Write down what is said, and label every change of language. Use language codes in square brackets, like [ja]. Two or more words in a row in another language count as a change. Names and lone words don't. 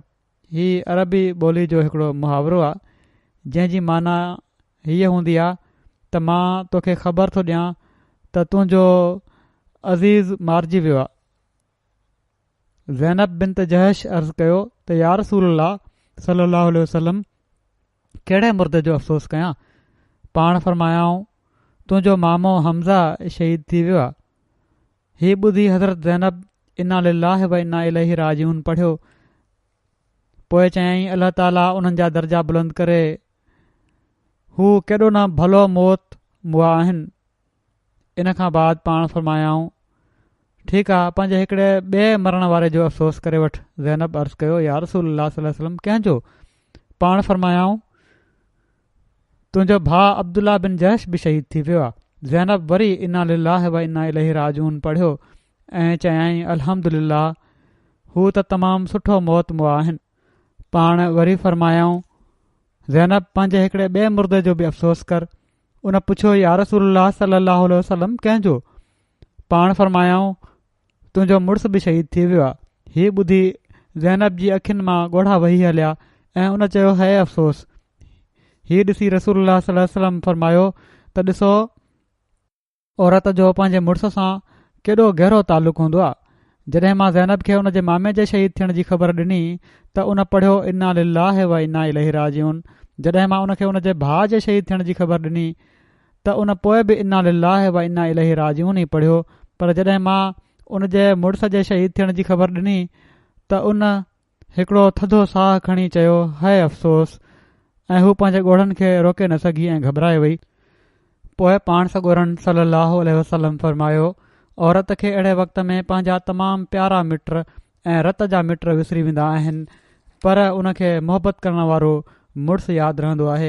[sd] हीउ अरबी ॿोली जो हिकिड़ो मुहावरो आहे जंहिंजी माना हीअ हूंदी आहे त मां तोखे ख़बर थो ॾियां त तुंहिंजो अज़ीज़ मारिजी वियो आहे। ज़ैनब बिन जहश अर्ज़ु कयो त [ar] يا رسول الله صلى الله عليه وسلم [sd] कहिड़े मुर्दे जो अफ़सोस कयां? पाण फरमायाऊं तुंहिंजो मामो हमज़ा शहीद थी वियो आहे। हीअ ॿुधी हज़रत ज़ैनब [ar] إنا لله وإنا إليه راجعون [sd] पढ़ियो। पोइ चयाईं [ar] الله تعالى [sd] उन्हनि जा दर्जा बुलंद करे, हू केॾो न भलो मौत मुआ आहिनि। इन खां बाद पाण फरमायाऊं ठीकु आहे, पंहिंजे हिकिड़े ॿिए मरण वारे जो अफ़सोस करे वठि। ज़ैनब अर्ज़ु कयो [ar] يا رسول الله صلى الله عليه وسلم [sd] कंहिंजो? पाण फरमायाऊं तुंहिंजो भाउ अब्दुल्ला बिन जहश बि शहीद थी वियो आहे। ज़ैनब वरी [ar] إنا لله وإنا إليه راجعون [sd] पढ़ियो ऐं चयाईं अल्हम्दुलिल्लाह, हू त तमामु सुठो मौत मुआ आहिनि। पाण वरी फरमायाऊं ज़ैनब पंहिंजे हिकिड़े ॿिए मुर्दे जो बि अफ़सोस कर। उन पुछियो [ar] يا رسول الله صلى الله عليه وسلم [sd] कंहिंजो? पाण फरमायाऊं तुंहिंजो मुड़ुसु बि शहीद थी वियो आहे। हीअ ॿुधी ज़ैनब जी अखियुनि मां ॻोढ़ा वही हलिया ऐं उन चयो है अफ़सोस। हीअ ॾिसी [ar] رسول الله صلى الله عليه وسلم [sd] फरमायो त ॾिसो, औरत जो पंहिंजे मुड़ुस सां केॾो गहरो तालुक़ु हूंदो आहे। जॾहिं मां ज़ैनब खे उन जे मामे जे शहीद थियण जी ख़बर ॾिनी त उन पढ़ियो [ar] إنا لله وإنا إليه راجعون. [sd] जॾहिं मां उन खे उन जे भाउ जे शहीद थियण जी ख़बर ॾिनी त उन पोइ बि [ar] إنا لله وإنا إليه راجعون [sd] ई पढ़ियो। पर जॾहिं मां उन जे मुड़ुस जे शहीद थियण जी ख़बर ॾिनी त उन हिकिड़ो थधो साहु खणी चयो है अफ़सोस, ऐं हू पंहिंजे ॻोढ़नि खे रोके न सघी ऐं घबराए वई। पोइ पाण सॻोरन [ar] صلى الله عليه وسلم [sd] फरमायो औरत खे अहिड़े वक़्त में पंहिंजा तमामु प्यारा मिट ऐं रत जा मिट विसरी वेंदा आहिनि, पर उन खे मुहबत करण वारो मुड़ुसु यादि रहंदो आहे।